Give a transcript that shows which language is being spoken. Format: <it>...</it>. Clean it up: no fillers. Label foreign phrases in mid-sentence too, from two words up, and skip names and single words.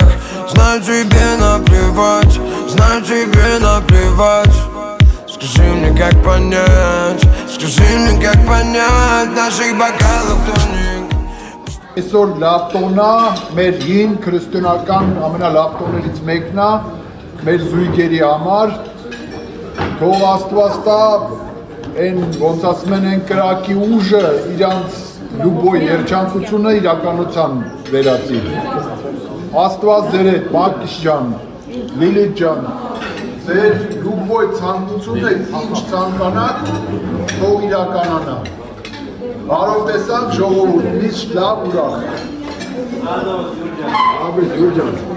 <ru>Знаю, тебе наплевать, знаю, тебе наплевать. Скажи мне, как понять, наших бокалов тоник.</ru> <hy>Այսօր լավ տոնն է, մեր հին քրիստոնեական ամենալավ տոներից մեկն է, մեր զույգերի համար։ Թող Աստված տա այն ոնց ասում են այն կրակի ուժը իրանց լուբոյ երջանկությունը իրականության վերածի։ Աստված ձեր հետ, Մակիս ջան, Լիլիթ ջան, ձեր լուբոյ ցանկությունը ինչ ցանկանաք, թող իրականանա։ Բարով տեսանք ժողովուրդ, միշտ լավ ուրախ։ Աբես Յուրջան։</hy>